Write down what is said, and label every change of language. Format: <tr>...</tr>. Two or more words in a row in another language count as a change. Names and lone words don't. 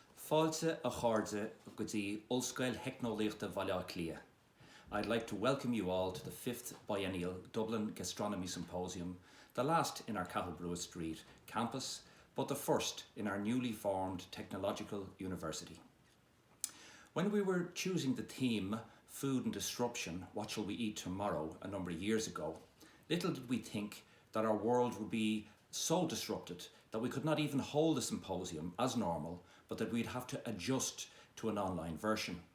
<ga>Fáilte a cháirde go dtí Ollscoil Heicneolaíochta Bhaile Clia.</ga> <en>I'd like to welcome you all to the 5th biennial Dublin Gastronomy Symposium, the last in our Cattlebrew Street campus, but the first in our newly formed technological university. When we were choosing the theme, Food and Disruption, What Shall We Eat Tomorrow, a number of years ago, little did we think that our world would be so disrupted that we could not even hold the symposium as normal, but that we'd have to adjust to an online version.</en>